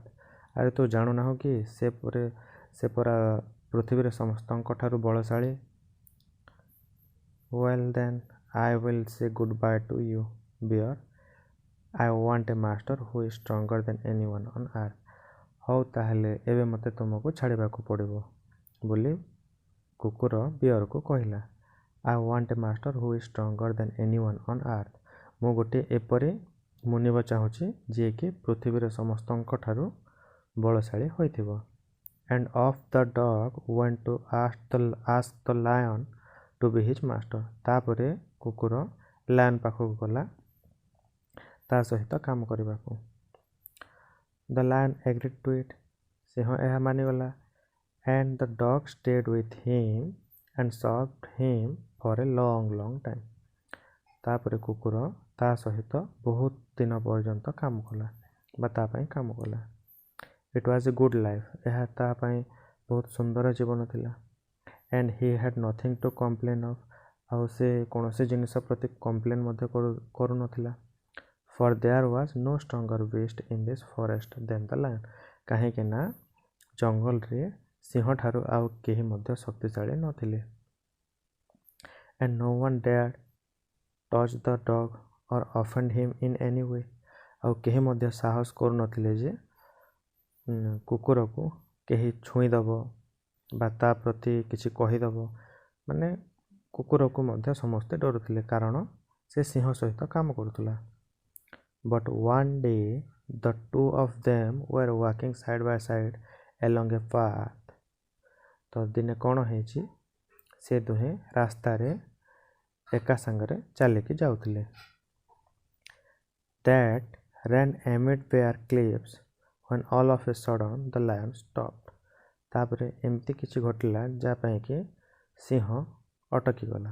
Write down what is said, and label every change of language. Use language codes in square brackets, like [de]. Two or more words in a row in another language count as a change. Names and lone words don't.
[or] ଆରେ ତୁ ଜାଣୁନାହୁଁ କି ସେ ପରା ପୃଥିବୀରେ ସମସ୍ତଙ୍କ ଠାରୁ ବଳଶାଳୀ। [en] Well then I will say goodbye to you, bear. I want a master who is stronger than anyone on earth. [or] ହଉ ତାହେଲେ ଏବେ ମୋତେ ତୁମକୁ ଛାଡ଼ିବାକୁ ପଡ଼ିବ ବୋଲି କୁକୁର ବିୟରକୁ କହିଲା। [en] I want a master who is stronger than anyone on earth. [or] ମୁଁ ଗୋଟିଏ ଏପରି ମୁନିବ ଚାହୁଁଛି ଯିଏକି ପୃଥିବୀରେ ସମସ୍ତଙ୍କ ଠାରୁ ବଳଶାଳୀ ହୋଇଥିବ। [en] And off the dog went to ask the lion to be his master. [or] ତାପରେ କୁକୁର ଲାୟନ ପାଖକୁ ଗଲା ତା ସହିତ କାମ କରିବାକୁ। [en] The lion agreed to it. [or] ସିଂହ ଏହା ମାନିଗଲା। [en] And the dog stayed with him and served him for a long time. [or] ତାପରେ କୁକୁର ତା ସହିତ ବହୁତ ଦିନ ପର୍ଯ୍ୟନ୍ତ କାମ କଲା ବା ତା ପାଇଁ କାମ କଲା। [en] It was a good life. [or] ଏହା ତା ପାଇଁ ବହୁତ ସୁନ୍ଦର ଜୀବନ ଥିଲା। [en] And he had nothing to complain of. [or] ଆଉ ସେ କୌଣସି ଜିନିଷ ପ୍ରତି କମ୍ପ୍ଲେନ୍ ମଧ୍ୟ କରୁନଥିଲା। [en] For there was no stronger beast in this forest than the lion. [or] କାହିଁକି ନା ଜଙ୍ଗଲରେ ସିଂହ ଠାରୁ ଆଉ କେହି ମଧ୍ୟ ଶକ୍ତିଶାଳୀ ନଥିଲେ। [en] And no one dared touch the dog or offend him in any way. [or] ଆଉ କେହି ମଧ୍ୟ ସାହସ କରୁନଥିଲେ ଯେ କୁକୁରକୁ କେହି ଛୁଇଁଦେବ ବା ତା ପ୍ରତି କିଛି କହିଦେବ। ମାନେ କୁକୁରକୁ ମଧ୍ୟ ସମସ୍ତେ ଡରୁଥିଲେ କାରଣ ସେ ସିଂହ ସହିତ କାମ କରୁଥିଲା। [en] But one day the two of them were walking side by side along a path. [or] ତ ଦିନେ କ'ଣ ହେଇଛି, ସେ ଦୁହେଁ ରାସ୍ତାରେ ଏକା ସାଙ୍ଗରେ ଚାଲିକି ଯାଉଥିଲେ। [en] That ran amid bare cliffs when all of a sudden the lion stopped. [or] ତାପରେ ଏମିତି କିଛି ଘଟିଲା ଯାହା ପାଇଁ କି ସିଂହ ଅଟକିଗଲା।